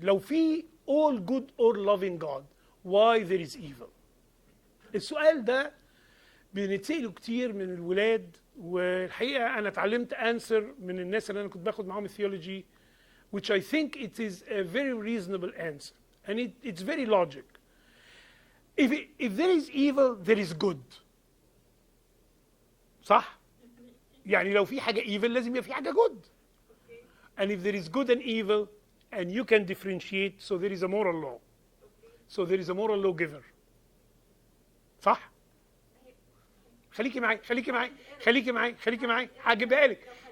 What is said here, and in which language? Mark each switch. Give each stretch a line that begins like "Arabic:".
Arabic: لو في
English: all good or loving God, why there is evil؟
Arabic: السؤال ده بنتسأله كتير من الولاد، والحقيقة أنا اتعلمت
English: answer
Arabic: من الناس اللي أنا كنت باخد معاهم الثيولوجي,
English: which I think it is a very reasonable answer, and it's very logic. If there is evil, there is good.
Arabic: صح؟ يعني لو في حاجة evil لازم يبقى في حاجة good.
English: And if there is good and evil, and you can differentiate, so there is a moral law. So there is a moral lawgiver. صح؟
Arabic: خليكي معايا خليكي معايا خليكي معايا خليكي معايا هجيبها لك.